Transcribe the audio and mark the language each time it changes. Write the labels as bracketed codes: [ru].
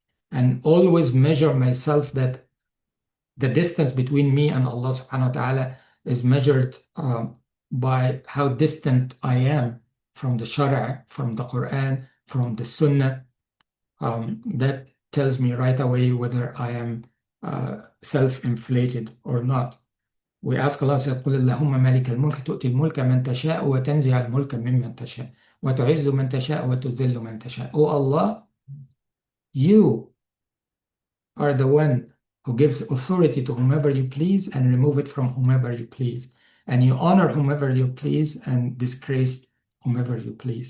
[en] And always measure myself that the distance between me and Allah subhanahu wa ta'ala is measured by how distant I am from the Shara, from the Quran, from the Sunnah. That tells me right away whether I am self-inflated or not. We ask Allah, [ar] قل اللهم مالك الملك تؤتي الملك من تشاء وتنزع الملك ممن تشاء وتعز من تشاء وتذل من تشاء. [en] Oh Allah, you are the one who gives authority to whomever you please and remove it from whomever you please. And you honor whomever you please and disgrace whomever you please.